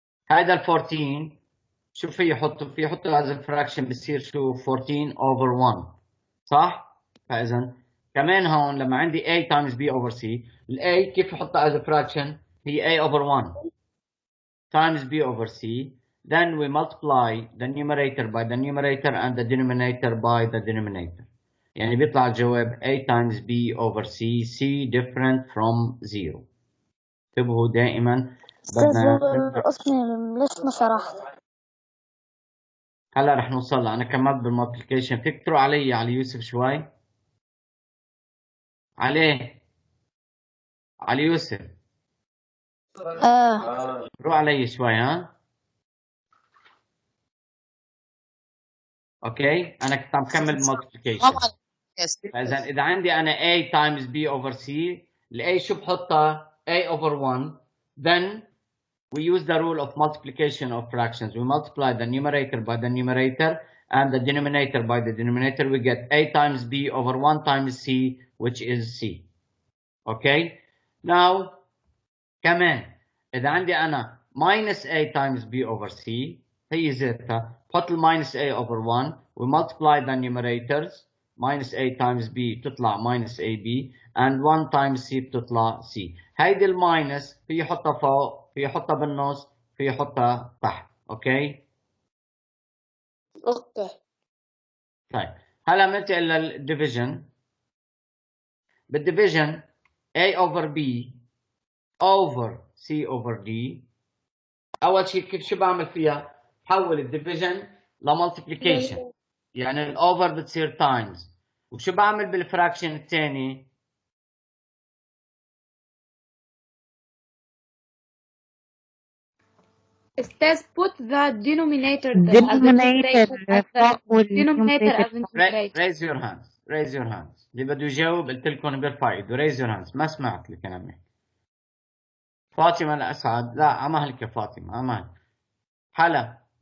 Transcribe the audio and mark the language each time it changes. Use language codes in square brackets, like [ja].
[ar] هذا ال 14 شو في يحطوا؟ في يحطوا [en] as a fraction [ar] بصير شو 14 over 1 صح؟ فإذا كمان هون لما عندي A times B over C ال A كيف أحطها as a fraction؟ هي [en] A over 1 times B over C. Then we multiply the numerator by the numerator and the denominator by the denominator. [ar] يعني بيطلع الجواب [en] A times B over C. C different from 0. [ar] انتبهوا دائما أستاذ بدنا اسمي ليش ما شرحت؟ هلا رح نوصل لها. انا كملت بالمالتيبيكيشن. فيك تروح علي يوسف شوي. علي يوسف روح علي شوي. ها اوكي انا كنت عم كمل بالمالتيبيكيشن. فاذا اذا عندي انا [en] A times B over C [ar] ال A شو بحطها؟ [en] A over 1. then we use the rule of multiplication of fractions. We multiply the numerator by the numerator and the denominator by the denominator. We get A times B over 1 times C which is C. Okay now [ar] كمان إذا عندي أنا [en] minus A times B over C [ar] هي ذاتها بحط [en] minus A over 1 we multiply the numerators minus A times B [ar] تطلع [en] minus AB and 1 times C [ar] بتطلع [en] C. [ar] هيدي الماينس في يحطها فوق في يحطها بالنص في يحطها تحت. اوكي طيب هلا بننتقل للديفيجن. بالديفيجن [en] A over B over C over D. [ar] أول شيء شو بعمل فيها؟ بحول الديفيجن لمالتيبليكيشن، يعني الأوفر بتصير تايمز. وشو بعمل بالفراكشن الثاني؟ [en] Ustaz, put the denominator denominator [ar] فوق [en] denominator as [ar] والنيوميريتر [en] numerator. raise your hands. raise your hands. [ar] اللي بده يجاوب قلت لكم بيرفع ايده. [en] raise your hands. [ar] ما سمعت الكلام هيك. فاطمة الأسعد. لا عمهلك يا فاطمة عمهلك. حلا.